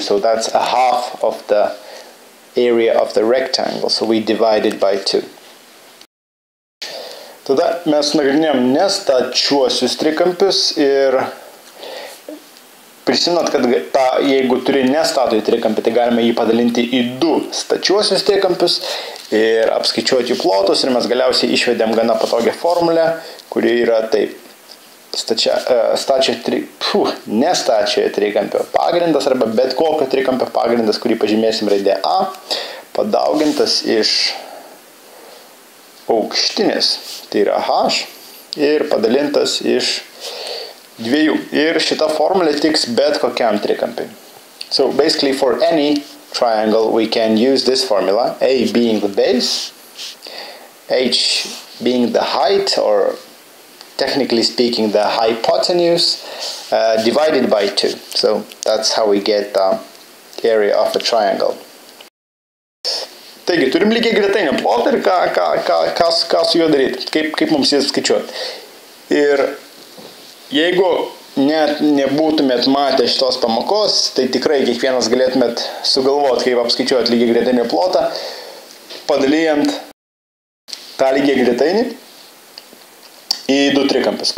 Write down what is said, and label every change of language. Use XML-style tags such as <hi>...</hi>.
<en>So that's a half of the area of the rectangle. So we divide it by 2.</en> <lt>Tada mes nagrinėjom nestačiuosius trikampius ir prisimenat, kad jeigu turi nestatojų trikampį, tai galime jį padalinti į 2 stačiuosius trikampius ir apskaičiuoti jų plotus, ir mes galiausiai išvedėm gana patogią formulę, kuri yra taip: nestačiojo trikampio pagrindas arba bet kokio trikampio pagrindas, kurį pažymėsim raidė A, padaugintas iš aukštinės, tai yra H, ir padalintas iš 2. Ir šita formulė tiks bet kokiam trikampiui.</lt> <en>So basically for any triangle we can use this formula, A being the base, H being the height, or technically speaking the hypotenuse, divided by 2. So that's how we get the area of a triangle.</en> <lt>Taigi, turim lygiagretainio plotą ir ką su juo daryti, kaip mums jį skaičiuoti. Ir jeigu net nebūtumėt matę šitos pamokos, tai tikrai kiekvienas galėtumėt sugalvoti, kaip apskaičiuoti lygiagretainio plotą, padalijant tą lygiagretainį į 2 trikampius.</lt>